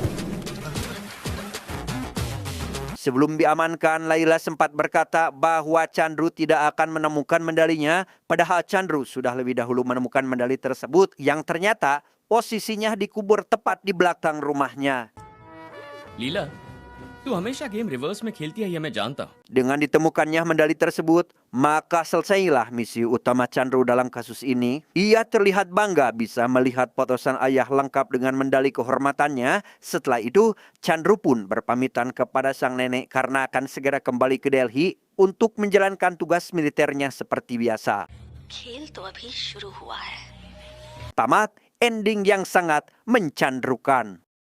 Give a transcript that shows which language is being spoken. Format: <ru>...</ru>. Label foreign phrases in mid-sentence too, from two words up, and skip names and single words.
<id>Sebelum diamankan, Laila sempat berkata bahwa Chandru tidak akan menemukan medalinya, padahal Chandru sudah lebih dahulu menemukan medali tersebut yang ternyata posisinya dikubur tepat di belakang rumahnya.</id> <hi>लीला, तू हमेशा</hi> <en>game reverse</en> <hi>में खेलती है ये मैं जानता हूँ.</hi> <id>Dengan ditemukannya medali tersebut, maka selesailah misi utama Chandru dalam kasus ini. Ia terlihat bangga bisa melihat potosan ayah lengkap dengan medali kehormatannya. Setelah itu, Chandru pun berpamitan kepada sang nenek karena akan segera kembali ke Delhi untuk menjalankan tugas militernya seperti biasa.</id> <hi>खेल तो अभी शुरू हुआ है।</hi> <id>Tamat ending yang sangat mencandrukan.</id>